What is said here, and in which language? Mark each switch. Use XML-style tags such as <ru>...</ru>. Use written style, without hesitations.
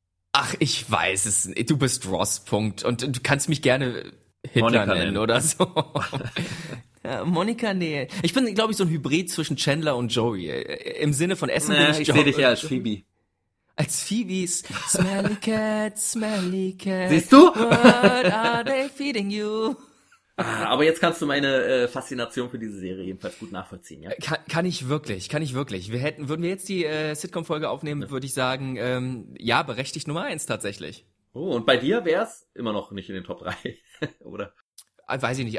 <de>Ach, ich weiß es. Du bist Ross, Punkt. Und du kannst mich gerne Hitler Monica nennen oder so. Ja, Monica, nee. Ich bin, glaube ich, so ein Hybrid zwischen Chandler und Joey. Im Sinne von Essen bin ich Joey. Ich sehe dich ja als Phoebe. Als Phoebes. Smelly Cat, Smelly Cat. Siehst du?</de> <en>What are they feeding you?</en> <de>Aber jetzt kannst du meine Faszination für diese Serie jedenfalls gut nachvollziehen, ja? Kann ich wirklich. Würden wir jetzt die Sitcom-Folge aufnehmen, ja, würde ich sagen, ja, berechtigt Nummer 1 tatsächlich. Oh, und bei dir wäre es immer noch nicht in den Top 3, oder? Weiß ich nicht.</de>